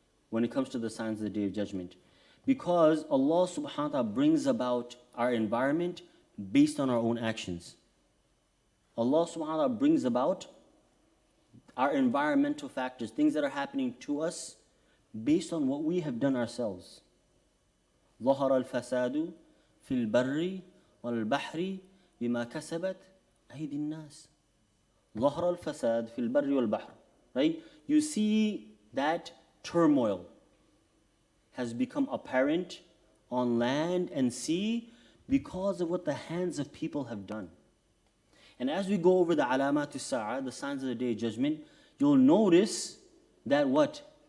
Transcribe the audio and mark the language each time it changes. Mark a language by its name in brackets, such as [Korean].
[English] When it comes to the signs of the Day of Judgment. Because Allah subhanahu wa ta'ala brings about our environment based on our own actions. Allah subhanahu wa ta'ala brings about our environmental factors, things that are happening to us based on what we have done ourselves. [Arabic] ظهر الفساد في البر والبحر بما كسبت أيدي الناس. ظهر الفساد في البر والبحر. [English] Right? You see that turmoil has become apparent on land and sea because of what the hands of people have done. And as we go over the alamat as-sa'a, the signs of the Day of Judgment, you'll notice that what?